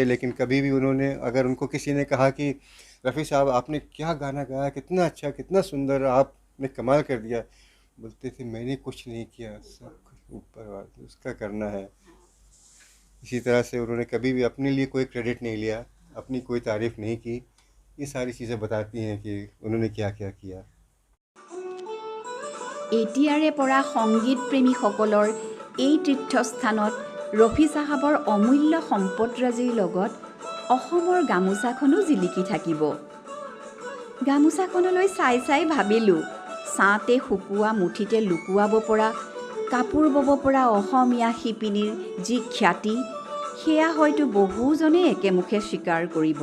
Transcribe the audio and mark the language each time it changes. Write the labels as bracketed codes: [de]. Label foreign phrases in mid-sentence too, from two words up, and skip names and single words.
[hi] लेकिन कभी भी उन्होंने, अगर उनको किसी ने कहा कि रफ़ी साहब आपने क्या गाना गाया, कितना अच्छा, कितना सुंदर, आपने कमाल कर दिया, बोलते थे मैंने कुछ नहीं किया, सब ऊपर वाले उसका करना है। इसी तरह से उन्होंने कभी भी अपने लिए कोई क्रेडिट नहीं लिया, अपनी कोई तारीफ़ नहीं की। ये सारी चीज़ें बताती हैं कि उन्होंने क्या क्या किया। [as] এতিয়াৰে পৰা সংগীত প্ৰেমীসকলৰ এই তীৰ্থস্থানত ৰফি চাহাবৰ অমূল্য সম্পদৰাজিৰ লগত অসমৰ গামোচাখনো জিলিকি থাকিব। গামোচাখনলৈ চাই চাই ভাবিলোঁ, ছাঁতে শুকোৱা, মুঠিতে লুকুৱাব পৰা, কাপোৰ বব পৰা অসমীয়া শিপিনীৰ যি খ্যাতি, সেয়া হয়তো বহুজনে একেমুখে স্বীকাৰ কৰিব।